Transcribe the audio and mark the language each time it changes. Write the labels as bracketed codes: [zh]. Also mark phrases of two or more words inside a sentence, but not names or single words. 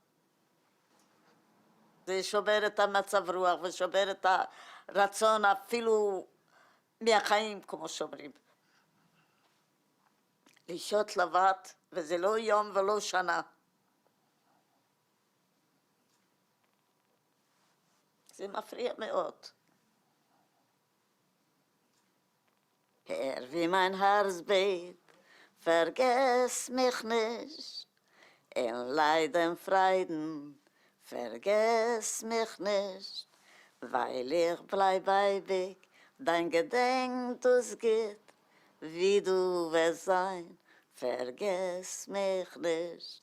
[he] זה שובר את המצב רוח ושובר את הרצון אפילו מהחיים, כמו שאומרים. לשהות לבד, וזה לא יום ולא שנה. זה מפריע מאוד. [de] Wie mein Herz bebt, vergess mich nicht. In Leiden, Freuden, vergess mich nicht. Weil ich bleib ewig, dein Gedenk, das geht, wie du wirst sein, vergess mich nicht.